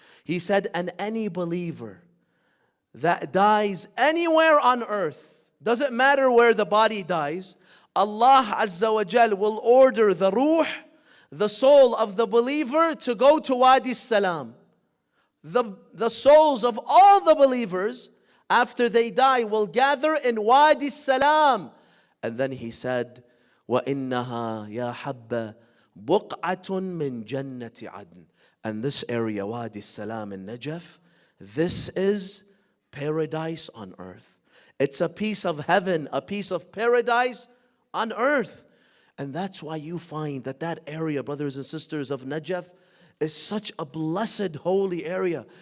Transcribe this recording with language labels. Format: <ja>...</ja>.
<en>He said, and any believer that dies anywhere on earth, doesn't matter where the body dies, Allah Azza wa Jal will order the ruh, the soul of the believer, to go to Wadi Salam. The souls of all the believers, after they die, will gather in Wadi Salam. And then he said,</en> <ar>وَإِنَّهَا يَا حَبَّ بُقْعَةٌ مِّن جَنَّةِ عَدْنٍ.</ar> <en>And this area, Wadi Salam in Najaf, this is paradise on earth. It's a piece of heaven, a piece of paradise on earth. And that's why you find that that area, brothers and sisters of Najaf, is such a blessed, holy area.</en>